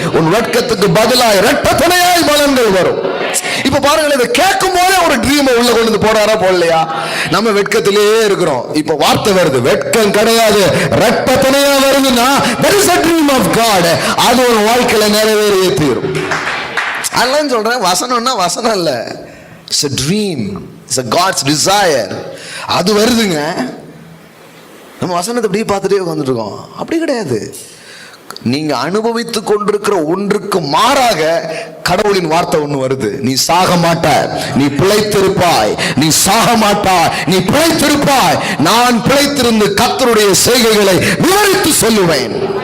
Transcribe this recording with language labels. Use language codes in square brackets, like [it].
[ta] உன் வெட்கத்துக்கு பதிலாய் இரட்டத்தனையாய் பலன்கள் வரும். இப்ப பாருங்களேன், இதை கேட்கும் போதே ஒரு ட்ரீம் உள்ள கொண்டு வந்து போறாரா போடலையா? நம்ம வெட்கத்திலே இருக்கிறோம். இப்ப வார்த்தை வருது, வெட்கம் கிடையாது, இரட்டத்தனையா வருதுன்னா [en] there is a dream of God. [ta] அது ஒரு வாழ்க்கையில நிறைவேறியே தீரும். அதெல்லாம் சொல்றேன், வசனம்னா வசனம் இல்ல, [en] it's a dream, it's a God's desire. [ta] அது வருதுங்க. நம்ம வசனத்தை அப்படியே பார்த்துட்டே உட்காந்துட்டு இருக்கோம், அப்படி கிடையாது. நீங்க அனுபவித்துக் கொண்டிருக்கிற ஒன்றுக்கு மாறாக கடவுளின் வார்த்தை ஒண்ணு வருது. நீ சாக மாட்டாய், நீ பிழைத்திருப்பாய். நீ சாக மாட்டாய், நீ பிழைத்திருப்பாய். நான் பிழைத்திருந்து கர்த்தருடைய செய்கைகளை விவரித்து சொல்லுவேன்.